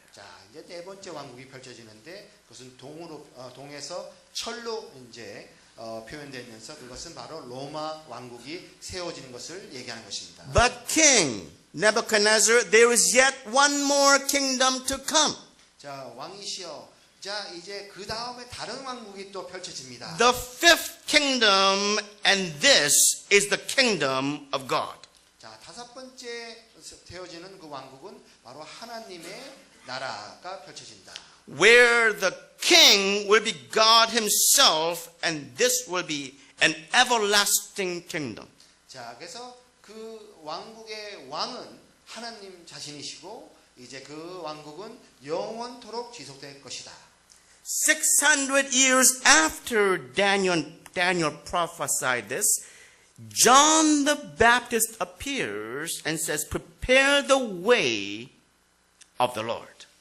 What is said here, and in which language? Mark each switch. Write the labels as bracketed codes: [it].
[ko] 자, 이제 네 번째 왕국이 펼쳐지는데 그것은 동에서 철로 이제 표현되면서 그것은 바로 로마 왕국이 세워지는 것을 얘기하는 것입니다. [en] But King Nebuchadnezzar, there is yet one more kingdom to come. [ko] 자, 왕이시여. 자, 이제 그 다음에 다른 왕국이 또 펼쳐집니다. [en] The fifth kingdom, and this is the kingdom of God. [ko] 자, 5번째 되어지는 그 왕국은 바로 하나님의 나라가 펼쳐진다. [en] Where the king will be God himself, and this will be an everlasting kingdom. [ko] 자, 그래서 그 왕국의 왕은 하나님 자신이시고 이제 그 왕국은 영원토록 지속될 것이다. [en] 600 years after Daniel prophesied this, John the Baptist appears and says, prepare the way of the Lord.